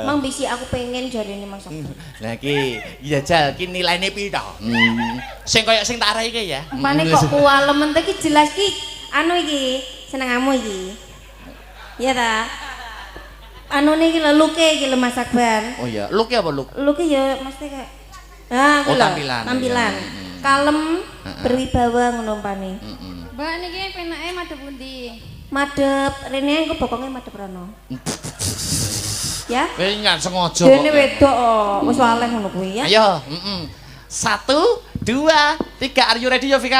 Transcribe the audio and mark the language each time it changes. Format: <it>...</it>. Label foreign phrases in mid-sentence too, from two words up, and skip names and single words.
<jv>Mang bisi aku pengen jarene Mas Akbar. Lah iki iya Jal, ki nilaine piro? Sing koyo sing tak arahi iki ya. Apane kok kuwalem iki jelas ki anu iki senengamu iki. Iya ta? Anu iki lho luke iki lho Mas Akbar. Oh iya, look apa look? Luke ya mesti kayak oh, tampilan. Tampilan. Kalem, berwibawa ngono umpane. Mbak niki penake madhep pundi? Madhep rene engko bokonge madhep rono. Ya? Wis nggak sengaja. Dene wedok wis waleh ngono kuwi ya. Ayo, 1 2 3</jv> <en>are you ready</en> <jv>ya Vika?</jv>